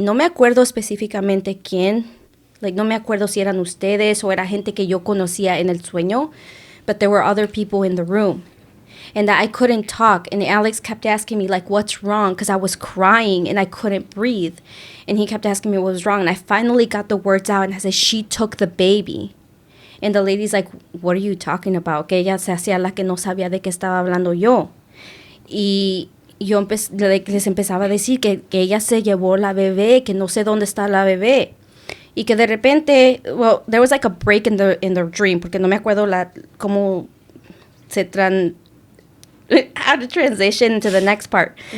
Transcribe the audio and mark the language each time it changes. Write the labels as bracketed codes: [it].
[es] No me acuerdo específicamente quién. Like, no me acuerdo si eran ustedes o era gente que yo conocía en el sueño. [en] But there were other people in the room. And that I couldn't talk. And Alex kept asking me, like, what's wrong? Because I was crying and I couldn't breathe. And he kept asking me what was wrong. And I finally got the words out and I said, she took the baby. [es] And the lady's like, what are you talking about? Que ella se hacía la que no sabía de qué estaba hablando yo. Y les empezaba a decir que ella se llevó la bebé, que no sé dónde está la bebé. [en] Y que de repente, well, there was like a break in the dream, porque no me acuerdo cómo se how to transition into the next part.